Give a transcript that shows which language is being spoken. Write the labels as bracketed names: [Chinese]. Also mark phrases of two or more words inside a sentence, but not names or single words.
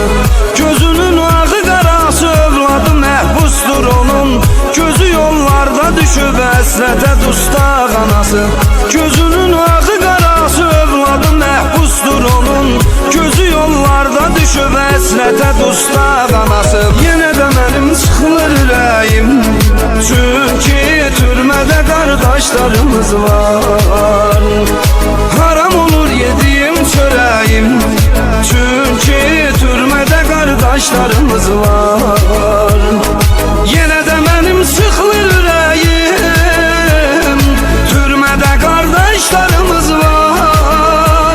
[Azerbaijani] Gözünün ağı qarası övladı məhbusdur onun, gözü yollarda düşüb əsrətə dustaq anası. Gözünün ağı qarası övladı məhbusdur onun, gözü yollarda düşüb əsrətə dustaq anası. Yenə də mənim sıxılır ürəyim, çünki türmədə kardeşlerimiz var. [Turkish] Haram olur yediğim çöreğim, çünkü türmede kardeşlerimiz var. Yine de benim sıkılır yüreğim, türmede kardeşlerimiz var.